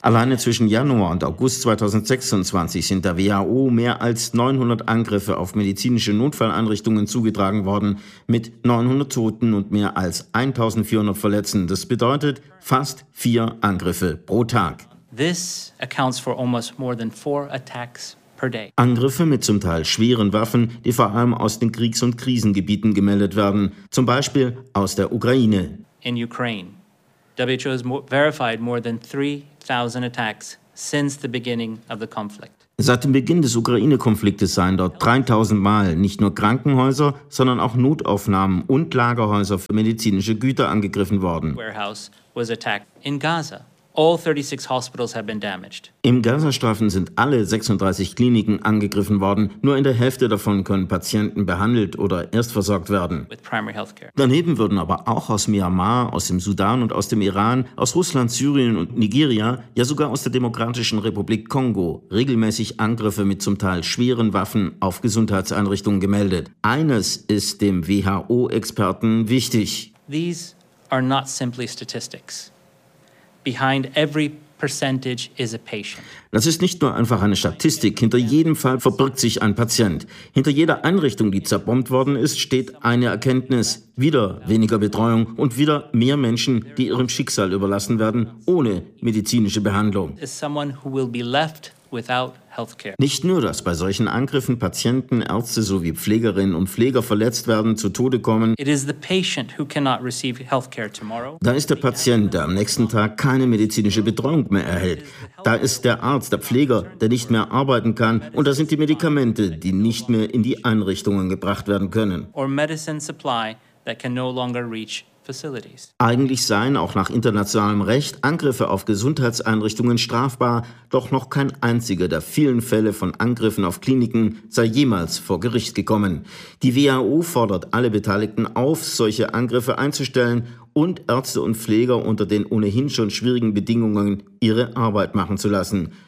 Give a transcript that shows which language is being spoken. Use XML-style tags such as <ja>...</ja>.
<de>Alleine zwischen Januar und August 2026 sind der WHO mehr als 900 Angriffe auf medizinische Notfalleinrichtungen zugetragen worden, mit 900 Toten und mehr als 1400 Verletzten. Das bedeutet fast 4 Angriffe pro Tag.</de> <en>This accounts for almost more than 4 attacks per day.</en> <de>Angriffe mit zum Teil schweren Waffen, die vor allem aus den Kriegs- und Krisengebieten gemeldet werden, zum Beispiel aus der Ukraine.</de> <en>In Ukraine, WHO has verified more than 3,000 attacks since the beginning of the conflict.</en> <de>Seit dem Beginn des Ukraine-Konfliktes seien dort 3.000 Mal nicht nur Krankenhäuser, sondern auch Notaufnahmen und Lagerhäuser für medizinische Güter angegriffen worden.</de> <en>Warehouse was attacked in Gaza. All 36 hospitals have been damaged.</en> <de>Im Gazastreifen sind alle 36 Kliniken angegriffen worden. Nur in der Hälfte davon können Patienten behandelt oder erstversorgt werden.</de> <en>With primary healthcare.</en> <de>Daneben würden aber auch aus Myanmar, aus dem Sudan und aus dem Iran, aus Russland, Syrien und Nigeria, ja sogar aus der Demokratischen Republik Kongo, regelmäßig Angriffe mit zum Teil schweren Waffen auf Gesundheitseinrichtungen gemeldet. Eines ist dem WHO-Experten wichtig.</de> <en>These are not simply statistics. Behind every percentage is a patient.</en> <de>Das ist nicht nur einfach eine Statistik. Hinter jedem Fall verbirgt sich ein Patient. Hinter jeder Einrichtung, die zerbombt worden ist, steht eine Erkenntnis. Wieder weniger Betreuung und wieder mehr Menschen, die ihrem Schicksal überlassen werden, ohne medizinische Behandlung.</de> <en>Is someone who will be left without healthcare.</en> <de>Nicht nur, dass bei solchen Angriffen Patienten, Ärzte sowie Pflegerinnen und Pfleger verletzt werden, zu Tode kommen.</de> <en>It is the patient who cannot receive healthcare tomorrow.</en> <de>Da ist der Patient, der am nächsten Tag keine medizinische Betreuung mehr erhält. Da ist der Arzt, der Pfleger, der nicht mehr arbeiten kann. Und da sind die Medikamente, die nicht mehr in die Einrichtungen gebracht werden können.</de> <en>Or medicine supply that can no longer reach.</en> <de>Eigentlich seien auch nach internationalem Recht Angriffe auf Gesundheitseinrichtungen strafbar, doch noch kein einziger der vielen Fälle von Angriffen auf Kliniken sei jemals vor Gericht gekommen. Die WHO fordert alle Beteiligten auf, solche Angriffe einzustellen und Ärzte und Pfleger unter den ohnehin schon schwierigen Bedingungen ihre Arbeit machen zu lassen.</de>